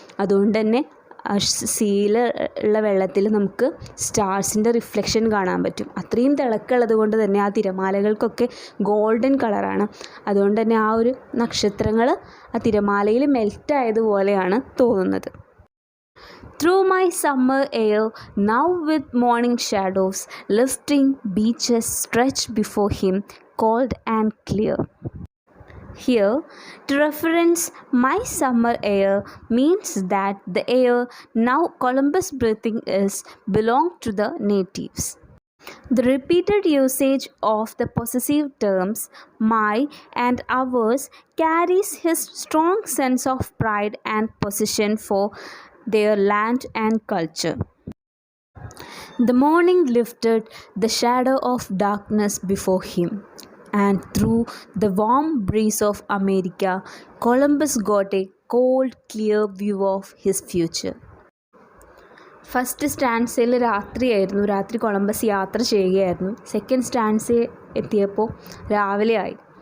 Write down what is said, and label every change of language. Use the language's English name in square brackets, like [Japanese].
[Malayalam] അതുകൊണ്ട് തന്നെ സീയിൽ ഉള്ള വെള്ളത്തിൽ നമുക്ക് സ്റ്റാർസിൻ്റെ റിഫ്ലക്ഷൻ കാണാൻ പറ്റും. അത്രയും തിളക്കമുള്ളത് കൊണ്ട് തന്നെ ആ തിരമാലകൾക്കൊക്കെ ഗോൾഡൻ കളറാണ്. അതുകൊണ്ട് തന്നെ ആ ഒരു നക്ഷത്രങ്ങൾ ആ തിരമാലയിൽ മെൽറ്റായതുപോലെയാണ് തോന്നുന്നത്. [English] Through my summer air, now with morning shadows, lifting beaches stretch before him, cold and clear. Here, to reference my summer air means that the air now Columbus breathing is belong to the natives. The repeated usage of the possessive terms my and ours carries his strong sense of pride and possession for their land and culture. The morning lifted the shadow of darkness before him, and through the warm breeze of America, Columbus got a cold, clear view of his future. [Malayalam] First സ്റ്റാൻസയിൽ രാത്രിയായിരുന്നു, രാത്രി Columbus യാത്ര ചെയ്യുകയായിരുന്നു. Second സ്റ്റാൻസയിൽ എത്തിയപ്പോൾ രാവിലെയായി.